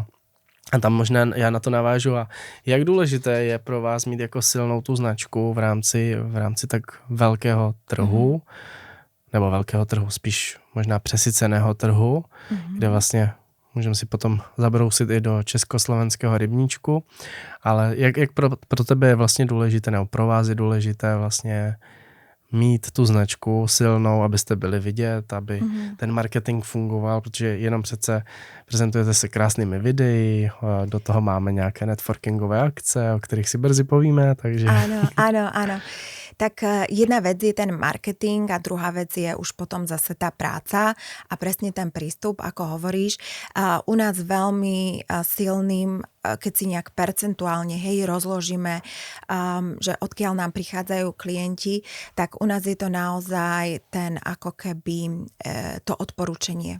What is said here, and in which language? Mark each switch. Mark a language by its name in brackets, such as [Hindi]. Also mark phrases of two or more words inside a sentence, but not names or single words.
[Czech] A tam možná já na to navážu. A jak důležité je pro vás mít jako silnou tu značku v rámci tak velkého trhu, nebo velkého trhu, spíš možná přesyceného trhu, kde vlastně můžeme si potom zabrousit i do československého rybníčku, ale jak pro tebe je vlastně důležité, nebo pro vás je důležité vlastně mít tu značku silnou, abyste byli vidět, aby ten marketing fungoval, protože jenom přece prezentujete se krásnými videi, do toho máme nějaké networkingové akce, o kterých si brzy povíme, takže... [Slovak] Áno. Tak jedna vec je ten marketing a druhá vec je už potom zase tá práca a presne ten prístup, ako hovoríš. U nás veľmi silným, keď si nejak percentuálne rozložíme, že odkiaľ nám prichádzajú klienti, tak u nás je to naozaj ten ako keby to odporúčanie.